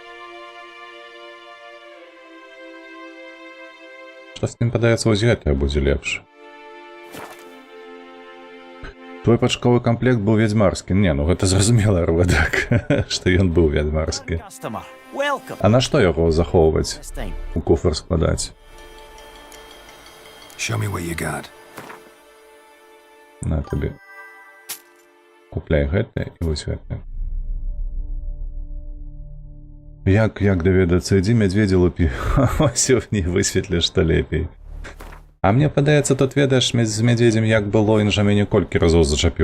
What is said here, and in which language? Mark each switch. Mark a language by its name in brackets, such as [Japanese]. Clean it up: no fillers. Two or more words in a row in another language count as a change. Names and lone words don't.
[Belarusian] Што з тым падаецца, вось гэтае будзе лепш. Твой пачковы комплект быў вядзьмарскі. Не, ну гэта зразумела, так, што ён быў вядзьмарскі. [English] Customer, welcome. [Belarusian] А на што яго захоўваць? [English] This time. [Belarusian] У куфр складаць? [English] Show me what you got. [Belarusian] На табе. Купляй гэтае і вось гэтае. Як даведацца, ідзі мядзведзі лупі. Вось не высветліш, што лепей. А мне падаецца, тут ведаеш з мядзведзем як было, ён жа мяне колькі разоў зачапіў?